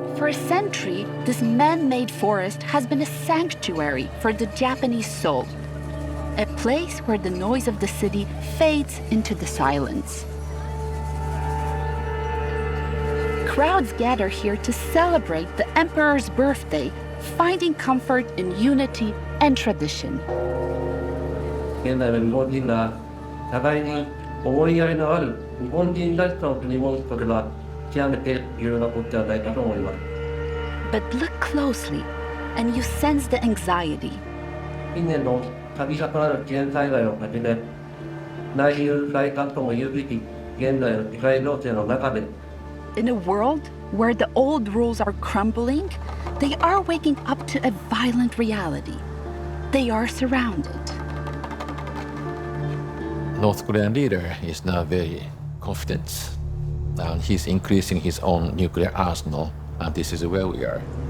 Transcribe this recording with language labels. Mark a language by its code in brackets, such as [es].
[en] For a century, this man-made forest has been a sanctuary for the Japanese soul, a place where the noise of the city fades into the silence. Crowds gather here to celebrate the emperor's birthday, finding comfort in unity and tradition. [ja] 現代の日本人が互いに思いやりのある日本人らしさを取り戻すことが極めて重要なことではないかと思います。 [en] But look closely, and you sense the anxiety. [ja] 近年の度重なる自然災害をはじめ、内憂外患とも言うべき現在の世界情勢の中で、 [en] In a world where the old rules are crumbling, they are waking up to a violent reality. They are surrounded. North Korean leader is now very confident. And he's increasing his own nuclear arsenal, and this is where we are.